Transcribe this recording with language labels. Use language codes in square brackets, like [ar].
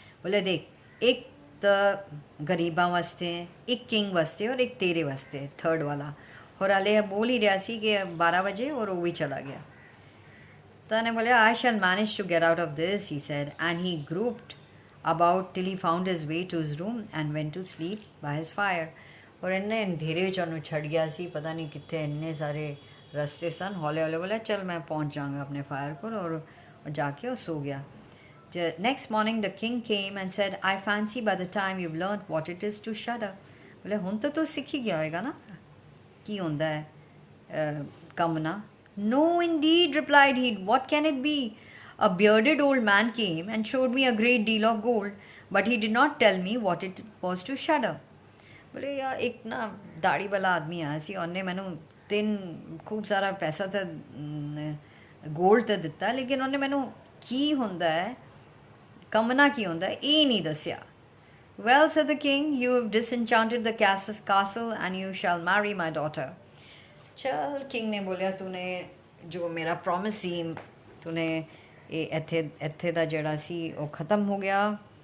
[pa] ਬੋਲੇ ਦੇਖ, ਇੱਕ ਤਾਂ ਗਰੀਬਾਂ ਵਾਸਤੇ, ਇੱਕ ਕਿੰਗ ਵਾਸਤੇ ਔਰ ਇੱਕ ਤੇਰੇ ਵਾਸਤੇ, ਥਰਡ ਵਾਲਾ। ਹੋਰ ਹਾਲੇ ਬੋਲ ਹੀ ਰਿਹਾ ਸੀ ਕਿ 12 ਵਜੇ, ਔਰ ਉਹ ਵੀ ਚਲਾ ਗਿਆ। ਤਾਂ ਉਹਨੇ ਬੋਲਿਆ, [en] I shall manage to get out of this, he said, and he groped about till he found his way to his room and went to sleep by his fire. [pa] ਔਰ ਇੰਨੇ ਅੰਧੇਰੇ ਵਿੱਚ ਉਹਨੂੰ ਛੱਡ ਗਿਆ ਸੀ, ਪਤਾ ਨਹੀਂ ਕਿੱਥੇ ਇੰਨੇ ਸਾਰੇ ਰਸਤੇ ਸਨ। ਹੌਲੇ ਹੌਲੇ ਬੋਲਿਆ, ਚੱਲ ਮੈਂ ਪਹੁੰਚ ਜਾਵਾਂਗਾ ਆਪਣੇ ਫਾਇਰ ਕੋਲ, ਔਰ ਜਾ ਕੇ ਉਹ ਸੋ ਗਿਆ। [en] Next morning the king came and said, I fancy by the time you've learned what it is to shudder. [pa] ਬੋਲੇ ਹੁਣ ਤਾਂ ਤੂੰ ਸਿੱਖ ਹੀ ਗਿਆ ਹੋਏਗਾ ਨਾ ਕੀ ਹੁੰਦਾ ਹੈ ਕੰਬਣਾ। [en] No indeed, replied he, what can it be? A bearded old man came and showed me a great deal of gold, but he did not tell me what it was to shudder. [pa] ਬੋਲੇ ਯਾਰ ਇੱਕ ਨਾ ਦਾੜੀ ਵਾਲਾ ਆਦਮੀ ਆਇਆ ਸੀ, ਉਹਨੇ ਮੈਨੂੰ 3 ਖੂਬ ਸਾਰਾ ਪੈਸਾ ਤਾਂ ਗੋਲਡ ਤਾਂ ਦਿੱਤਾ, ਲੇਕਿਨ ਉਹਨੇ ਮੈਨੂੰ ਕੀ ਹੁੰਦਾ ਹੈ, ਕੰਬਣਾ ਕੀ ਹੁੰਦਾ ਹੈ, ਇਹ ਨਹੀਂ ਦੱਸਿਆ। [en] Well, said the king, you have disenchanted the castle and you shall marry my daughter. [pa] ਚਲ ਕਿੰਗ ਨੇ ਬੋਲਿਆ, ਤੂਨੇ ਜੋ ਮੇਰਾ ਪ੍ਰੋਮਿਸ ਸੀ, ਤੂਨੇ ਇਹ ਇੱਥੇ ਦਾ ਜਿਹੜਾ ਸੀ ਉਹ ਖ਼ਤਮ ਹੋ ਗਿਆ।